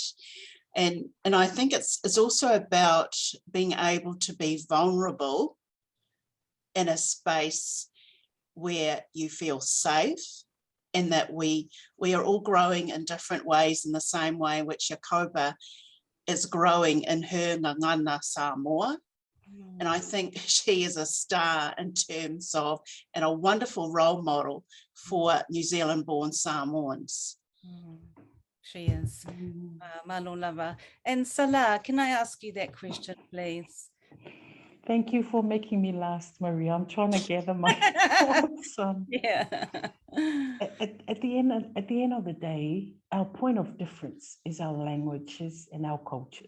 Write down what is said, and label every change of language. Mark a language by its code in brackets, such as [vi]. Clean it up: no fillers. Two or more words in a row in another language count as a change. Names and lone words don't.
[en] And I think it's also about being able to be vulnerable in a space where you feel safe, and that we are all growing in different ways, in the same way in which Jacoba is growing in her [sm] ngangana Samoa. [en] And I think she is a star in terms of, and a wonderful role model for New Zealand born Samoans. She is. [sm] Malo lava. [en] And Salah, can I ask you that question, please? Thank you for making me last, Maria. I'm trying to gather my thoughts on. Yeah. At the end of the day, our point of difference is our languages and our cultures.